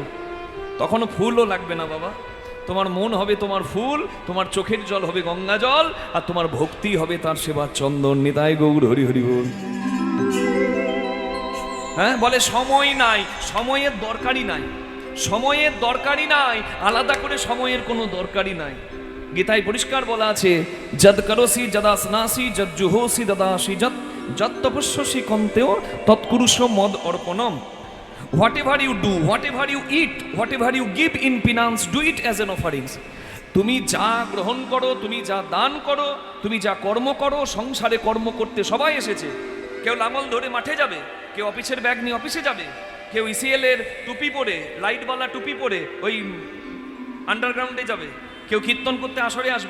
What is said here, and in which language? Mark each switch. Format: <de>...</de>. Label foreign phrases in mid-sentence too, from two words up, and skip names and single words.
<bn>তখনও ফুলও লাগবে না বাবা, তোমার মন হবে তোমার ফুল, তোমার চোখের জল হবে গঙ্গা জল, আর তোমার ভক্তি হবে তার সেবার চন্দন। নিতাই গৌর হরি হরি বল। হ্যাঁ, বলে সময় নাই, সময়ের দরকারই নাই, সময়ের দরকারই নাই, আলাদা করে সময়ের কোনো দরকারই নাই। গীতায় পরিষ্কার বলা আছে,</bn> <sa>যদ করসি যদা স্নাসি যদ জুহোসি দদাসি যদ তপস্যসি কন্তেও তৎকুরুষ মদ অর্পণম।</sa> <en>Whatever you do, whatever you eat, whatever you give in penance, do it as an offerings.</en> <bn>তুমি যা গ্রহণ করো, তুমি যা দান করো, তুমি যা কর্ম করো, সংসারে কর্ম করতে সবাই এসেছে। কেউ লাঙল ধরে মাঠে যাবে, কেউ অফিসের ব্যাগ নিয়ে অফিসে যাবে, কেউ ইসিএল এর টুপি পরে, লাইটওয়ালা টুপি পরে ওই আন্ডারগ্রাউন্ডে যাবে, কেউ কীর্তন করতে আসরে আসবে।</bn>